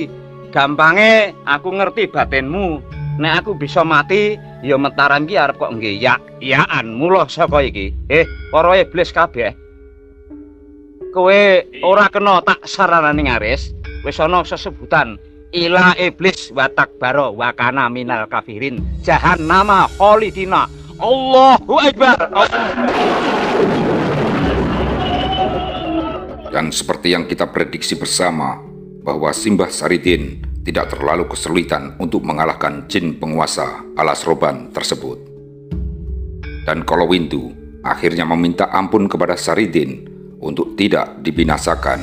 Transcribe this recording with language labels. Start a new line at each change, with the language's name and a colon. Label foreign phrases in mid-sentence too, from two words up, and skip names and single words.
Javanese: Gampange aku ngerti batinmu. Nek aku bisa mati, ya Mataram iki arep kok nggeyak-yakan mula saka iki. Para iblis kabeh. Kowe ora kena tak saranani ngaris, wis ana sesebutan
Arabic: إلا إبليس وتكبر وكان من الكافرين جهنم خالدين. الله أكبر.
Indonesian: Dan seperti yang kita prediksi bersama, bahwa Simbah Saridin tidak terlalu kesulitan untuk mengalahkan jin penguasa alas roban tersebut. Dan Kolowindu akhirnya meminta ampun kepada Saridin untuk tidak dibinasakan.